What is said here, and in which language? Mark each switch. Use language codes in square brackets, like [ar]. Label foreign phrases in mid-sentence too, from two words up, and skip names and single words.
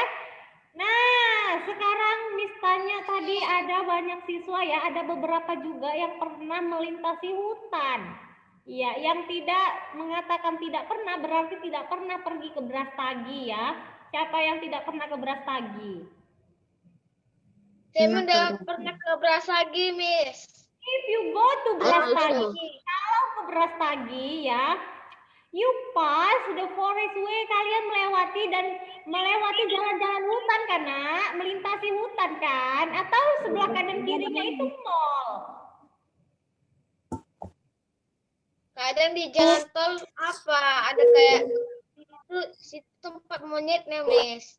[id] Nah, sekarang Miss tanya tadi ada banyak siswa ya, ada beberapa juga yang pernah melintasi hutan. Iya, yang tidak mengatakan tidak pernah berarti tidak pernah pergi ke Brastagi ya. Siapa yang tidak pernah ke Brastagi? Semi udah pernah ke Brastagi, Miss. [en] If you go to Brastagi, [id] kalau ke Brastagi ya, [en] you pass the forest way, [id] kalian melewati jalan-jalan hutan kan, Nak? Melintasi hutan kan? Atau sebelah kanan kirinya itu mall? Kadang di jalan tol apa? Ada kayak situ tempat monyetnya, Miss.